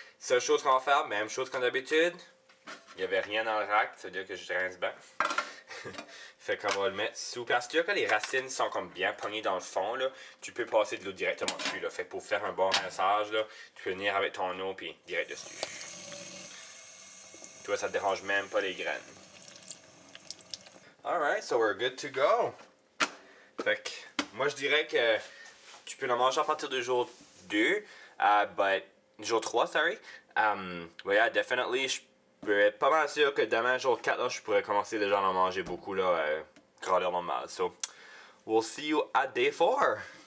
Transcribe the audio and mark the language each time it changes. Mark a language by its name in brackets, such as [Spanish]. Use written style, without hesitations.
[French] Seule chose qu'on va faire, même chose comme d'habitude. Il n'y avait rien dans le rack, ça veut dire que je rince bien. Fait qu'on va le mettre sous. Parce que les racines sont comme bien pognées dans le fond, là, tu peux passer de l'eau directement dessus. Là. Fait que pour faire un bon rinçage, là, tu peux venir avec ton eau puis direct dessus. Tu vois, ça te dérange même pas les graines. [English] Alright, so we're good to go. [French] Fait que moi je dirais que tu peux le manger à partir de jour 2, but jour 3, sorry. [English] But yeah, definitely, [French] je peux être pas mal sûr que demain, jour 4, là, je pourrais commencer déjà à en manger beaucoup, là, grandeur normale. [English] So, we'll see you at day 4.